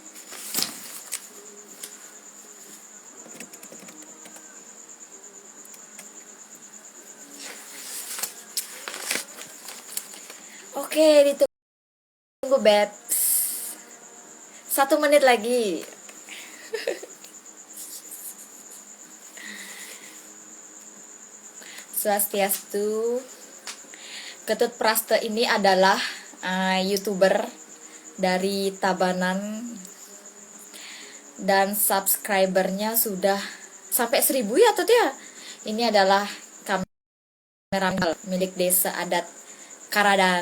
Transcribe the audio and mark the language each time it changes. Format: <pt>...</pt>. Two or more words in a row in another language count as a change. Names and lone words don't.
<id>Oke, ditunggu Babs. 1 menit lagi. Swastiastu. Ketut Praste ini adalah YouTuber dari Tabanan dan subscribernya sudah sampai 1000 ya tuh ya. Ini adalah kamera milik desa adat Karadan.</id>